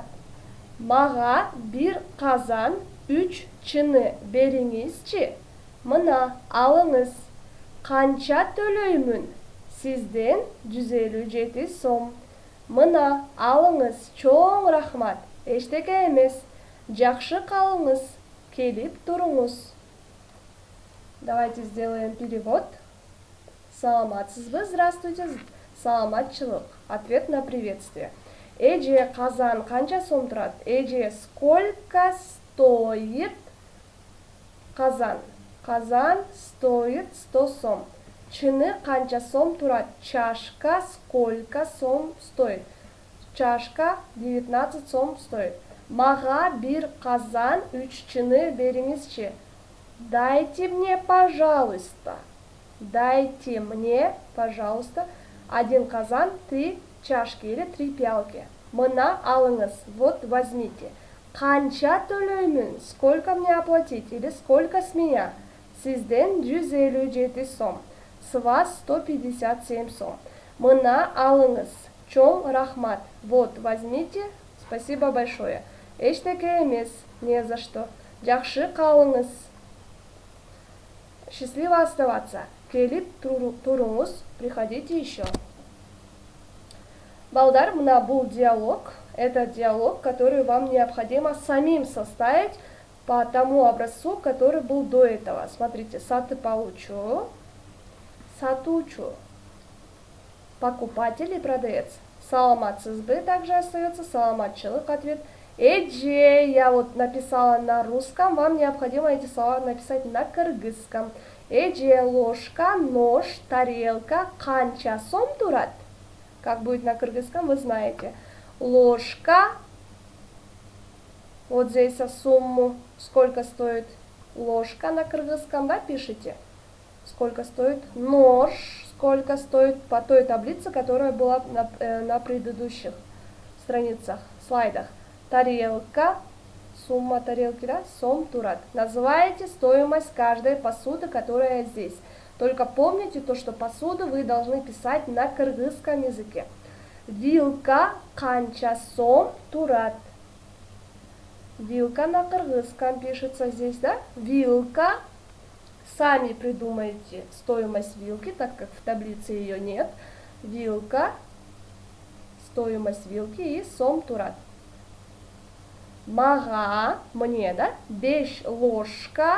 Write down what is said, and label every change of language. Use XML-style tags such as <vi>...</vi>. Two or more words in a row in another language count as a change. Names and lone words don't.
<ky>Мага бир казан 3 чыны бериңизчи. Мына алыңыз. Канча төлөймүн? Сизден 157 сом. Мына алыңыз, чоң рахмат. Эчтеке эмес. Жакшы калыңыз. Келип туруңуз.</ky> <ru>Давайте сделаем перевод.</ru> <ky>Саламатсызбы? Здравствуйте. Саламатчылык.</ky> <ru>Ответ на приветствие.</ru> <ky>Эже, казан канча сом турат? Эже,</ky> <ru>сколько стоит казан? Казан стоит 100 сом.</ru> <ky>Чыны канча сом турат?</ky> <ru>Чашка сколько сом стоит? Чашка 19 сом стоит.</ru> <ky>Мага бир казан 3 чыны бериңизчи.</ky> <ru>Дайте мне, пожалуйста. Дайте мне, пожалуйста, 1 казан, 3 чашки или 3 пиалки.</ru> <ky>Мына алыңыз.</ky> <ru>Вот, возьмите.</ru> <ky>Канча төлөймүн?</ky> <ru>Сколько мне оплатить или сколько с меня? Сизден 157 сом. С вас 157 сом.</ru> <ky>Мына алыңыз. Чоң рахмат.</ky> <ru>Вот, возьмите. Спасибо большое.</ru> <ky>Эчтеке эмес.</ky> <ru>Не за что.</ru> <ky>Жакшы калыңыз.</ky> <ru>Счастливо оставаться.</ru> <ky>Келип туруңуз.</ky> <ru>Приходите еще.</ru> <ky>Балдар, мына бул диалог.</ky> <ru>Это диалог, который вам необходимо самим составить по тому образцу, который был до этого. Смотрите,</ru> <ky>сатып алуучу, сатуучу,</ky> <ru>покупатель и продавец. Саламатсызбы также остается, саламатчылык ответ. Эже, я вот написала на русском, вам необходимо эти слова написать на кыргызском. Эже, ложка, нож, тарелка,</ru> <ky>канча сом турат?</ky> <ru>Как будет на кыргызском, вы знаете. Ложка, вот здесь сумму, сколько стоит ложка на кыргызском, да, пишите. Сколько стоит нож? Сколько стоит по той таблице, которая была на предыдущих страницах, слайдах. Тарелка, сумма тарелки,</ru> <ky>да, сом турат.</ky> <ru>Называете стоимость каждой посуды, которая здесь. Только помните то, что посуду вы должны писать на кыргызском языке.</ru> <ky>Вилка канча сом турат.</ky> <ru>Вилка на кыргызском пишется здесь, да? Вилка. Сами придумайте стоимость вилки, так как в таблице ее нет. Вилка, стоимость вилки и</ru> <ky>сом турат.</ky> <ru>Мага, мне, да? 5 ложка.</ru>